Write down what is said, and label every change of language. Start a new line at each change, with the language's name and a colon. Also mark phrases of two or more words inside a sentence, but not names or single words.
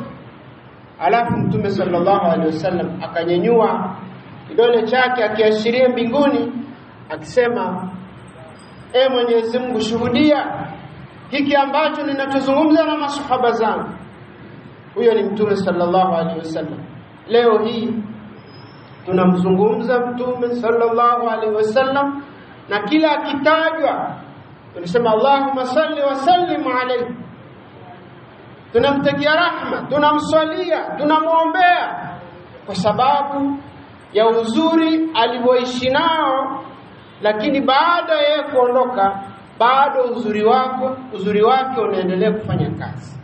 Swahili: Alafu Mtume
Arabic: صلى الله عليه وسلم
Swahili: akanyanyua kidole chake akiashiria mbinguni akisema, Mwenyezi Mungu, shuhudia hiki ambacho ninachozungumza na masahaba zangu. Huyo ni Mtume
Arabic: صلى الله عليه وسلم.
Swahili: Leo hii tunamzungumza Mtume
Arabic: صلى الله عليه وسلم,
Swahili: na kila akitajwa tunasema
Arabic: اللهم صل وسلم عليه.
Swahili: Tunamtakia rahma, tunamswalia, tunamuombea kwa sababu ya uzuri alivyoishi nao, lakini baada ya kuondoka bado uzuri wake unaendelea kufanya kazi.